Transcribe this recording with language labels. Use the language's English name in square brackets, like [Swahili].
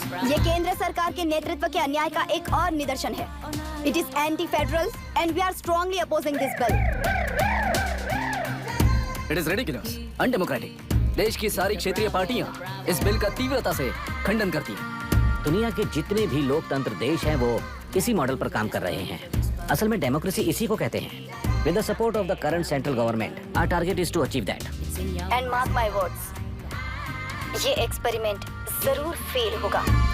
[Hindi] ये केंद्र सरकार के नेतृत्व के अन्याय का एक और निदर्शन है। [English] It is anti federal and we are strongly opposing this bill. It is ridiculous, undemocratic. [Hindi] देश की सारी क्षेत्रीय पार्टियां इस बिल का तीव्रता से खंडन करती हैं। दुनिया के जितने भी लोकतंत्र देश हैं वो इसी मॉडल पर काम कर रहे हैं। असल में डेमोक्रेसी इसी को कहते हैं। [English] With the support of the current central government, our target is to achieve that. And mark my words, [Hindi] ये एक्सपेरिमेंट जरूर फेल होगा।